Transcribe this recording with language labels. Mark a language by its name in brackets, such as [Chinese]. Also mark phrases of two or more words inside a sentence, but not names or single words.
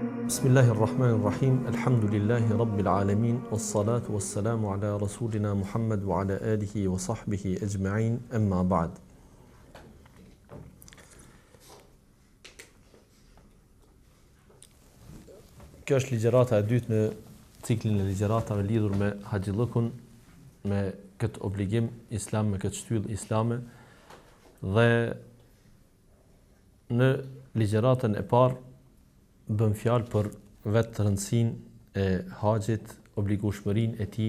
[Arabic] بسم الله الرحمن الرحيم الحمد لله رب العالمين. والصلاة والسلام على رسولنا محمد وعلى آله وصحبه أجمعين. أما بعد. [Albanian] Kjo është ligjërata e dytë në ciklin e ligjëratave lidhur me haxhillukun, me këtë obligim islam, me këtë shtyllë islame. Dhe në ligjëratën e parë bëm fjalë për vetë rëndësinë e haxhit, obligueshmërinë e tij.